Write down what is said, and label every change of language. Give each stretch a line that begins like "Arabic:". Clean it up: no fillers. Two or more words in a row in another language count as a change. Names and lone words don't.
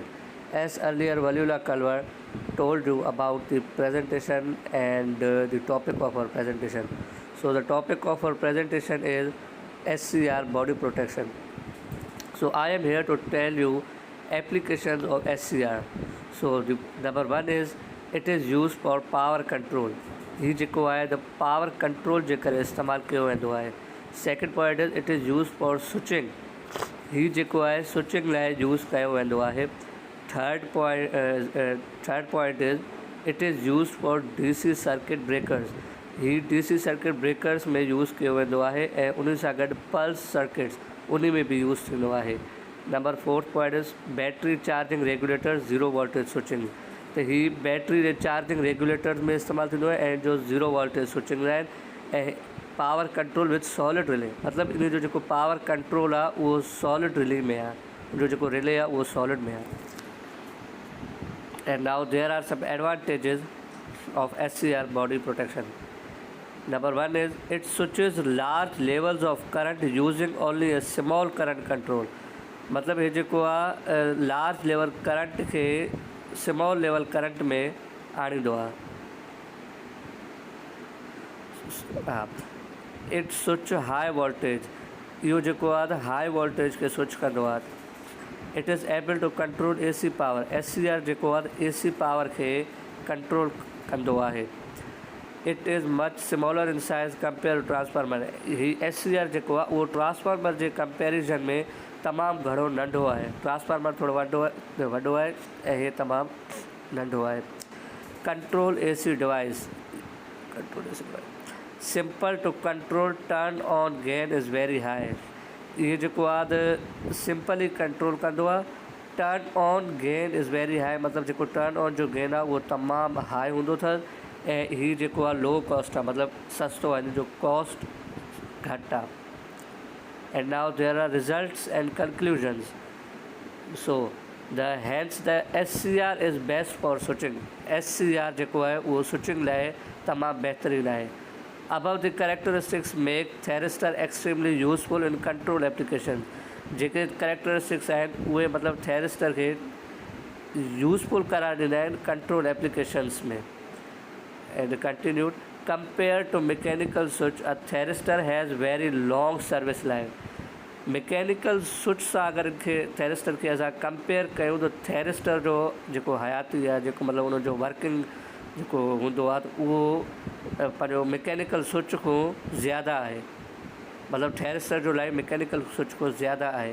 English: As earlier Waliullah Kalwar told you about the presentation and the topic of our presentation. So the topic of our presentation is SCR body protection. So I am here to tell you applications of SCR. So the number one is it is used for power control.
Sindhi: ही जेको आहे
English: the power control
Sindhi: जेकर इस्तेमालु कयो वेंदो आहे.
English: Second point is it is used for switching.
Sindhi: ही जेको आहे switching लाइ यूज़ कयो वेंदो आहे.
English: Third point is it is use for DC circuit breakers.
Sindhi: ही
English: DC circuit breakers
Sindhi: में यूज़ कयो वेंदो आहे ऐं उन सां गॾु
English: pulse circuits
Sindhi: उन में भी यूज़ थींदो आहे।
English: number 4 point is battery charging regulator zero voltage switching.
Sindhi: त ही बैटरी जे
English: charging regulators
Sindhi: में इस्तेमालु थींदो आहे ऐं जो
English: zero voltage switching
Sindhi: आहिनि ऐं
English: power control with solid relay,
Sindhi: मतिलबु इन जो जेको
English: power control
Sindhi: आहे उहो
English: solid relay
Sindhi: में आहे, जो जेको रिले आहे उहो सॉलिड में आहे।
English: And now there are some advantages of SCR body protection. Number 1 is it switches large levels of current using only a small current control.
Sindhi: मतलब ये जेको आहे
English: large level current
Sindhi: खे
English: small level current
Sindhi: में आणींदो आहे। हा,
English: it switch high voltage,
Sindhi: इहो जेको आहे त
English: high voltage
Sindhi: खे स्विच कंदो आहे।
English: it is able to control AC power,
Sindhi: SCR जेको आहे
English: AC power
Sindhi: खे कंट्रोल कंदो आहे।
English: it is much smaller in size compare to transformer.
Sindhi: ही SCR जेको आहे उहो ट्रांसफार्मर जे कंपेरिजन में तमामु घणो नंढो आहे। ट्रांसफार्मर थोरो वॾो आहे ऐं हे तमामु नंढो आहे।
English: control AC device, simple to control, turn on gain is very high.
Sindhi: ये जेको आहे त सिंपली कंट्रोल कंदो आहे।
English: turn on gain is very high,
Sindhi: मतिलबु जेको
English: turn on
Sindhi: जो गेन आहे उहो तमामु हाई हूंदो अथसि ऐं हीउ जेको आहे
English: low cost
Sindhi: आहे, मतिलबु सस्तो आहे, हिन जो कॉस्ट घटि आहे।
English: and now there are results and conclusions. so hence the SCR is best for switching.
Sindhi: SCR जेको आहे उहो स्विचिंग लाइ तमामु बहितरीनु आहे।
English: Above the characteristics make thyristor extremely useful in control application।
Sindhi: जेके कैरेक्टरिस्टिक्स आहिनि उहे मतिलबु थैरिस्टर खे यूज़फुल करार ॾींदा आहिनि
English: control applications
Sindhi: में।
English: and continued, compare to mechanical switch, a thyristor has very long service life. mechanical switch
Sindhi: सां अगरि थैरिस्टर खे असां कंपेयर कयूं त थैरिस्टर जो जेको हयाती आहे, जेको मतिलबु उनजो वर्किंग जेको हूंदो आहे त उहो पंहिंजो
English: mechanical switch
Sindhi: खां ज़्यादा आहे, मतिलबु थैरिस्टर जो लाइफ
English: mechanical switch
Sindhi: खां ज़्यादा आहे।